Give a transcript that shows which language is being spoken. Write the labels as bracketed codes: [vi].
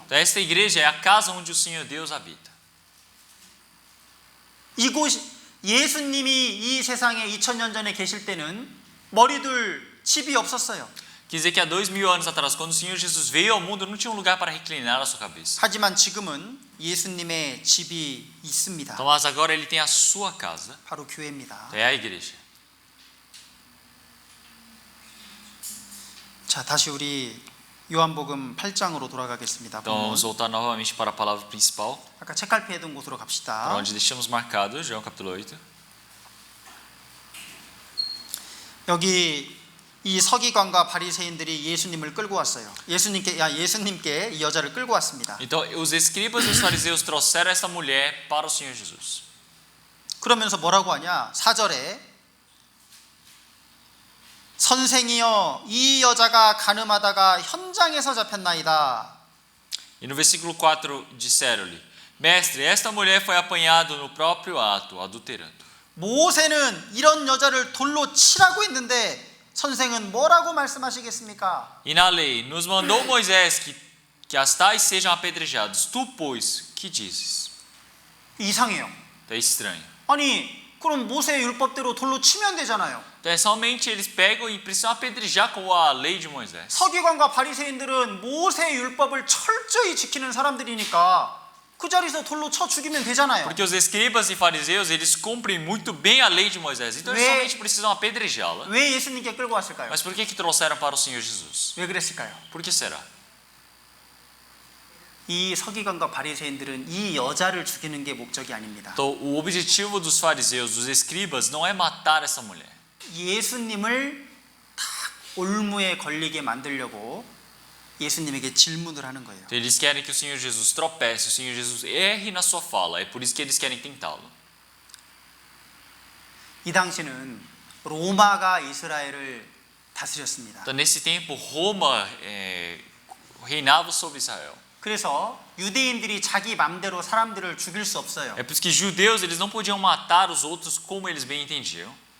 [pt] Então esta igreja é a casa onde o Senhor Deus habita. [ko] 이곳 예수님이 이 세상에 2000년 전에 계실 때는 머리둘 집이 없었어요. [pt] Quer dizer que há 2000 anos atrás, quando o Senhor Jesus veio ao mundo, não tinha um lugar para reclinar a sua cabeça. [ko] 하지만 지금은 예수님의 집이 있습니다. [pt] Então, mas agora ele tem a sua casa, [ko] 바로 교회입니다. [pt] é a igreja. [ko] 자, 다시 우리 요한복음 8장으로 돌아가겠습니다. [pt] Então vamos voltar novamente para a palavra principal, [ko] 아까 책갈피에 둔 곳으로 [pt] para [ko] 갑시다. [pt] onde deixamos marcado, João capítulo 8. [ko] 여기 이 서기관과 바리새인들이 예수님을 끌고 왔어요. 예수님께 이 여자를 끌고 왔습니다. [pt] Então os escribas e os fariseus trouxeram esta mulher para o Senhor Jesus. [ko] 그러면서 뭐라고 하냐? 4절에 선생이여 이 여자가 간음하다가 현장에서 잡혔나이다. [pt] E no versículo 4 disseram-lhe: Mestre, esta mulher foi apanhada no próprio ato, adulterando. [ko] 모세는 이런 여자를 돌로 치라고 했는데 선생은 뭐라고 말씀하시겠습니까? [pt] E na lei nos mandou Moisés que as tais sejam apedrejadas. Tu, pois, que dizes? [ko] 이상해요. [pt] É estranho. [ko] 아니 그럼 모세의 율법대로 돌로 치면 되잖아요. [pt] Então, somente eles pegam e precisam apedrejar com a lei de Moisés. [ko] 서기관과 바리새인들은 모세의 율법을 철저히 지키는 사람들이니까 그 자리에서 돌로 쳐 죽이면 되잖아요. [pt] Porque os escribas e fariseus, eles cumprem muito bem a lei de Moisés. Então, eles somente precisam apedrejá-la. [ko] 왜 예수님께 끌고 왔을까요? [pt] Mas por que trouxeram para o Senhor Jesus? [ko] 왜 그랬을까요? [pt] Por que será? [ko] 이 서기관과 바리새인들은 이 여자를 죽이는 게 목적이 아닙니다. [pt] Então, o objetivo dos fariseus, dos escribas, não é matar essa mulher. [ko] 예수님을 딱 올무에 걸리게 만들려고 예수님에게 질문을 하는 거예요. [pt] Então, eles querem que o Senhor Jesus tropece, o Senhor Jesus erre na sua fala. É por isso que eles querem tentá-lo. [ko] 이 당시는 로마가 이스라엘을 다스렸습니다. [pt] Então, nesse tempo, Roma reinava sobre Israel. [ko] 그래서 유대인들이 자기 맘대로 사람들을 죽일 수 없어요. [pt] É por isso que judeus, eles não podiam matar os outros como eles bem entendiam.